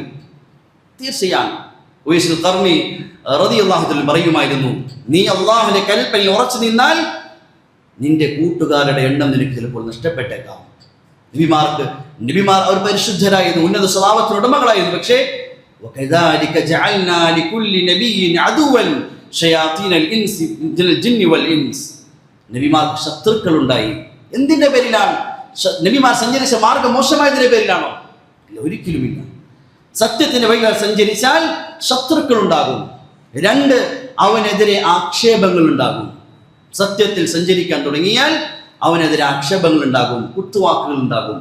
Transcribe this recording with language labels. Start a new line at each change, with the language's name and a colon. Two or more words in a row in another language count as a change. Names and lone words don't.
Malayalam: തീർച്ചയാണ് ഉവൈസുൽ ഖർനി
Arabic: رضي الله عنه
Malayalam: പറയുമായിരുന്നു, നീ അള്ളാഹുവിന്റെ കൽപ്പനയിൽ ഉറച്ചു നിന്നാൽ നിന്റെ കൂട്ടുകാരുടെ എണ്ണം നിനക്ക് ചിലപ്പോൾ നഷ്ടപ്പെട്ടേക്കാം. നബിമാർ അവർ പരിശുദ്ധരായിരുന്നു, ഉന്നത സ്വഭാവത്തിന് ഉടമകളായിരുന്നു.
Arabic: പക്ഷേ وَكَذَلِكَ جَعَلْنَا لِكُلِّ نَبِيٍّ عَدُوًّا شَيَاطِينَ الْإِنسِ الْجِنِّ وَالْإِنسِ.
Malayalam: നബിമാർക്ക് ശത്രുക്കൾ ഉണ്ടായി. എന്തിന്റെ പേരിലാണ്? നബിമാർ സഞ്ചരിച്ച മാർഗം മോശമായതിന്റെ പേരിലാണോ? ഇല്ല, ഒരിക്കലുമില്ല. സത്യത്തിന്റെ വഴിയിൽ സഞ്ചരിച്ചാൽ ശത്രുക്കൾ ഉണ്ടാകും. രണ്ട്, അവനെതിരെ ആക്ഷേപങ്ങൾ ഉണ്ടാകും. സത്യത്തിൽ സഞ്ചരിക്കാൻ തുടങ്ങിയാൽ അവനെതിരെ ആക്ഷേപങ്ങൾ ഉണ്ടാകും, കുത്തുവാക്കുകൾ ഉണ്ടാകും.